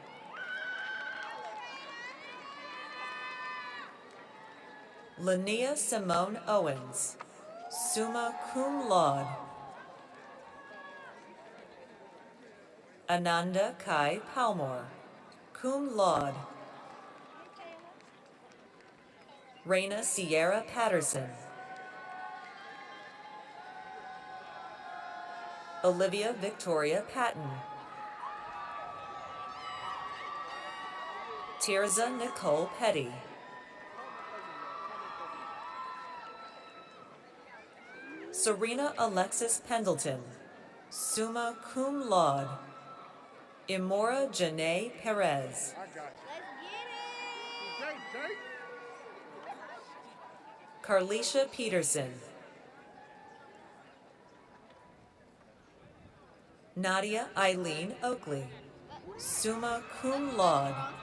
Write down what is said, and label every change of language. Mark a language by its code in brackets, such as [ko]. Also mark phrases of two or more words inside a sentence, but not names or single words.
[en] Lania Simone Owens, [la] summa cum laude. [en] Ananda Kai Palmore, [la] cum laude. [en] Raina Sierra Patterson. Olivia Victoria Patton. Tirza Nicole Petty. Serena Alexis Pendleton, [la] summa cum laude. [en] Imora Janae Perez. Carlisha Peterson. Nadia Eileen Oakley, [la] summa cum laude.